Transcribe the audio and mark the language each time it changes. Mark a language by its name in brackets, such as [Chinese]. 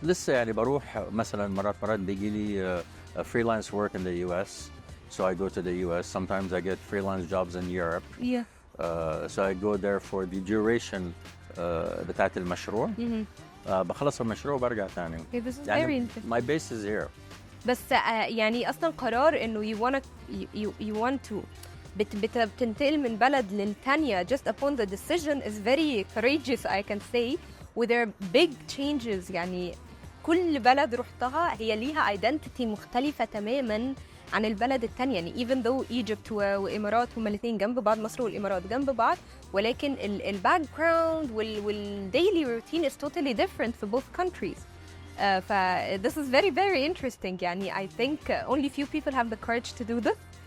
[Arabic] لسه يعني بروح مثلا مرات بيجي لي [English] freelance work in the US. So I go to the US. Sometimes I get freelance jobs in Europe. Yeah. So I go there for the duration [Arabic] بتاعت المشروع. بخلص المشروع وبرجع تاني. [English] Okay, this is [Arabic] يعني [English] very interesting. My base is here. [Arabic] بس يعني أصلاً قرار إنه [English] you want to [Arabic] بتنتقل من بلد للتانية [English] just upon the decision is very courageous I can say. و there are big changes. [Arabic] يعني كل بلد رحتها هي ليها identity مختلفة تماماً عن البلد التانية. يعني even though Egypt وإمارات هما الاثنين جنب بعض، مصر والإمارات جنب بعض، ولكن ال background وال daily routine [English] is totally different for both countries. This is very very interesting. [Arabic] يعني [English] I think only few people have the courage to do this.